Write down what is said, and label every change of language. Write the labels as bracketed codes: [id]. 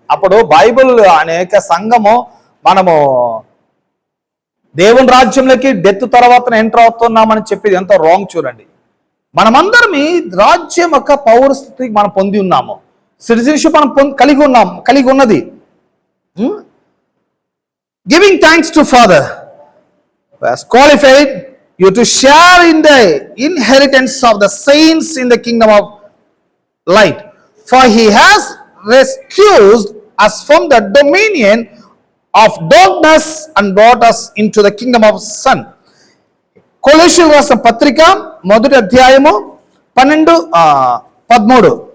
[te] అప్పుడు బైబిల్ అనేక సంఘము మనము దేవుని రాజ్యంలోకి డెత్ తర్వాత ఎంటర్ అవుతున్నామని చెప్పేది ఎంతో రాంగ్. చూడండి, మనమందరం రాజ్యం యొక్క పౌరస్థితి మనం పొంది ఉన్నాము, సిటిజన్షిప్ మనం కలిగి ఉన్నది. [en] Giving thanks to father has qualified you to share in the inheritance of the saints in the kingdom of light, for he has rescued us from the dominion of darkness and brought us into the kingdom of son. [te] కొలొస్సీయులకు రాసిన పత్రిక మొదటి అధ్యాయము 12-13.